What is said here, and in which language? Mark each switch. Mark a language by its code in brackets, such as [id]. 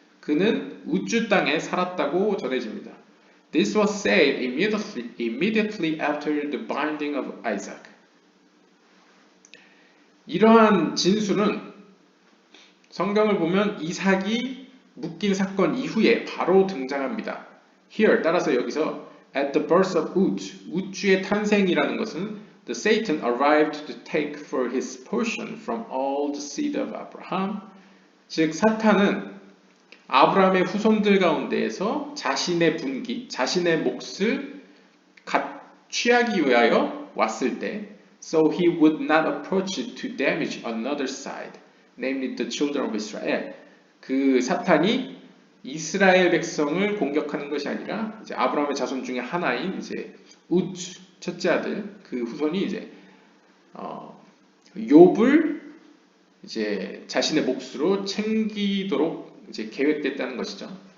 [ko] 그는 우주 땅에 살았다고 전해집니다. [en] This was said immediately after the binding of Isaac. [ko] 이러한 진술은 성경을 보면 이삭이 묶인 사건 이후에 바로 등장합니다. [en] Here, [ko] 따라서 여기서 [en] at the birth of Uz, [ko] 우주의 탄생이라는 것은 [en] the Satan arrived to take for his portion from all the seed of Abraham. [ko] 즉 사탄은 아브라함의 후손들 가운데에서 자신의 분기, 자신의 몫을 취하기 위하여 왔을 때 [en] so he would not approach it to damage another side, namely the children of Israel. [ko] 그 사탄이 이스라엘 백성을 공격하는 것이 아니라 이제 아브라함의 자손 중에 하나인 이제 우즈 첫째 아들 그 후손이 이제 욥을 이제 자신의 몫으로 챙기도록 이제 계획됐다는 것이죠.